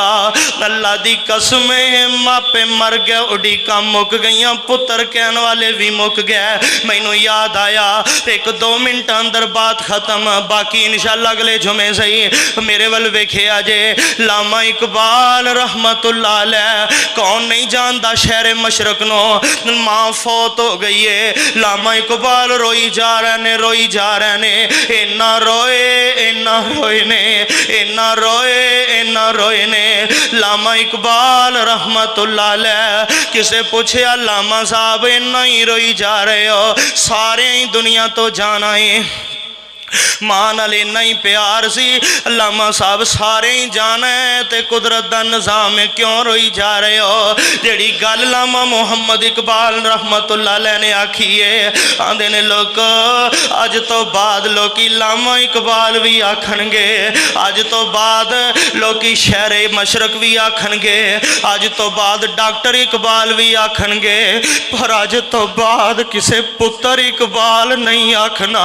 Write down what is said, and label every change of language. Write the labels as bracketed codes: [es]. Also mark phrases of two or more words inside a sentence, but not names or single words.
[pa] اللہ دی قسم ماپے مر گئے، اڈیکاں مک گئیاں، پتر کہنے والے بھی مک گئے. مینوں یاد آیا اک دو منٹ اندر بات ختم، باقی ان شاء اللہ اگلے جمعے سہی. میرے ول ویکھیا جے لامہ اقبال [ar] رحمۃ اللہ علیہ, [pa] کون نہیں جانتا شہر مشرق نوں، ماں فوت ہو گئی ہے. لامہ اقبال روئی جا رہے نے، روئی جا رہے نے, रोई जा रहे ने, اینا روئے اینا روئے نے، اینا روئے اینا روئے نے. لامہ اقبال [ar] رحمۃ اللہ علیہ [pa] کسے پچھیا لامہ صاحب اینا ہی روئی جا رہے ہو، سارے ہی دنیا توں جانا ہے، ماں نال اینا ہی پیار سی، لامہ صاحب سارے ہی جانا ہے تے قدرت دا نظام ہے، کیوں روئی جا رہے ہو. جیہڑی گل لامہ محمد اقبال [ar] رحمۃ اللہ علیہ [pa] نے آکھی ہے، آندے نے لوگ اج توں بعد لوکی لامہ اقبال بھی آکھن گے، اج توں بعد لوکی شہر مشرق بھی آکھن گے، اج توں بعد ڈاکٹر اقبال بھی آکھن گے، پر اج توں بعد کسے پتر اقبال نہیں آکھنا.